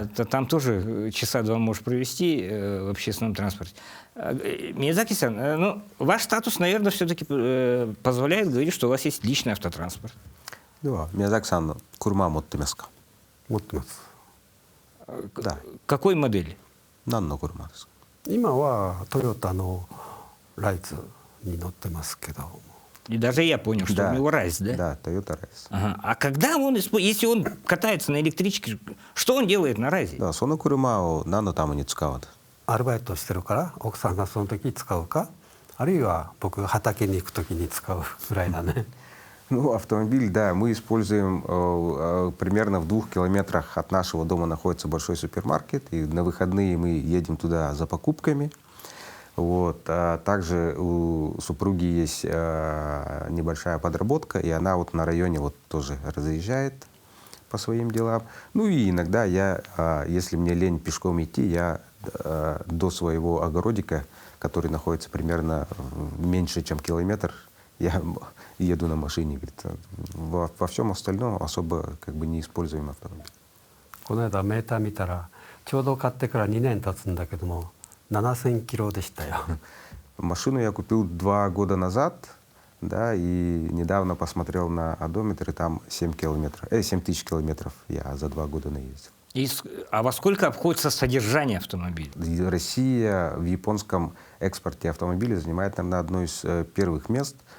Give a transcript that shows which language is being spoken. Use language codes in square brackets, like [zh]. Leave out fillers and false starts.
[ru] Там тоже часа 2 можешь провести в общественном транспорте. Миядзаки-сан, ну, ваш статус, наверное, все-таки позволяет говорить, что у вас есть личный автотранспорт. Да, [ja] Миядзаки-сан, курма моттемасу ка? 持ってます。 [ru] Да. Какой модели? [ja] 何の車ですか？今はトヨタのライズに乗ってますけど。 [ru] И даже я понял, что у него райс, да? Да, Toyota Rise. Ага. А когда он, если он катается на электричке, что он делает на райзе? [ja] だからその車を何のために使うの？アルバイトしてるから奥さんがその時使うか、あるいは僕が畑に行く時に使うぐらいだね。 [ru] Ну, автомобиль, да, мы используем примерно в 2 километрах от нашего дома находится большой супермаркет, и на выходные мы едем туда за покупками. Вот. Также у супруги есть небольшая подработка, и она вот на районе вот тоже разъезжает по своим делам. Ну и иногда я, если мне лень пешком идти, я до своего огородика, который находится примерно меньше, чем километр, я еду на машине. Говорит, во всем остальном особо как бы не используем автомобиль. [ja] この間メーター見たらちょうど買ってから2年経つんだけども7000キロでしたよ。 [ru] Машину я купил 2 года назад, да, и недавно посмотрел на одометр, и там 7 тысяч километров я за 2 года наездил. А во сколько обходится содержание автомобиля? И Россия в японском экспорте автомобилей занимает, наверное, одно из первых мест.